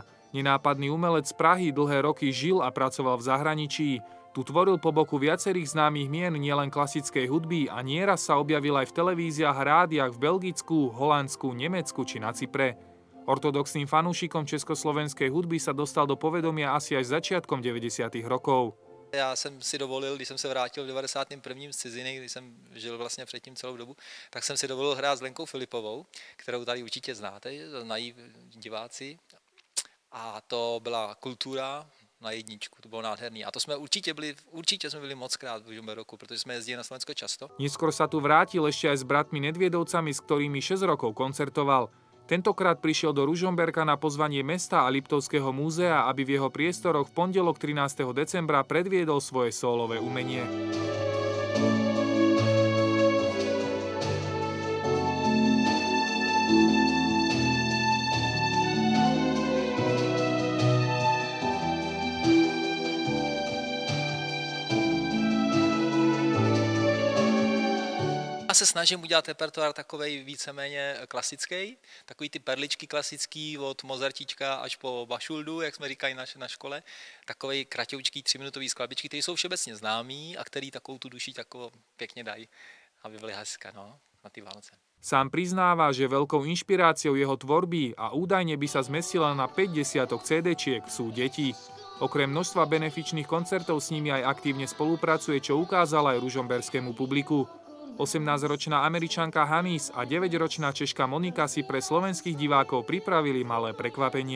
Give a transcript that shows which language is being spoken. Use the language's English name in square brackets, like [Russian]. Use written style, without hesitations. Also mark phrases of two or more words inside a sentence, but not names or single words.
[Slovak] Nenápadný umelec z Prahy dlhé roky žil a pracoval v zahraničí. Tu tvoril po boku viacerých známych mien nielen klasickej hudby a nieraz sa objavil aj v televíziách a rádiách v Belgicku, Holandsku, Nemecku či na Cypre. Ortodoxným fanúšikom československej hudby sa dostal do povedomia asi až začiatkom 90. rokov. [Czech] Já jsem si dovolil, když jsem se vrátil v 91. z ciziny, když jsem žil vlastně předtím celou dobu, tak jsem si dovolil hrát s Lenkou Filipovou, kterou tady určitě znáte, znají diváci. A to byla Kultura na jedničku, to bylo nádherný. A to jsme určitě byli mockrát v Ružomberku, protože jsme jezdili na Slovensko často. [Slovak] Neskôr sa tu vrátil ešte aj s bratmi Nedviedovcami, s ktorými 6 rokov koncertoval. Tentokrát prišiel do Ružomberka na pozvanie mesta a Liptovského múzea, aby v jeho priestoroch v pondelok 13. decembra predviedol svoje sólové umenie. [Czech] Já se snažím udělat repertoár takovej víceméně klasický, takový ty perličky klasický od Mozartička až po Bašuldu, jak jsme říkali na škole, takovej kratoučký 3minutový skladbičky, které jsou všeobecně známý a který takovou tu duši takovou pěkně dají, aby byly hezké na ty Vánoce. [Slovak] Sám priznáva, že veľkou inšpiráciou jeho tvorby a údajne by sa zmestila na 50 CD-čiek sú deti. Okrem množstva benefičných koncertov s nimi aj aktívne spolupracuje, čo ukázal aj ružomberskému publiku. 18-ročná Američanka Hanis a 9-ročná Češka Monika si pre slovenských divákov pripravili malé prekvapenie.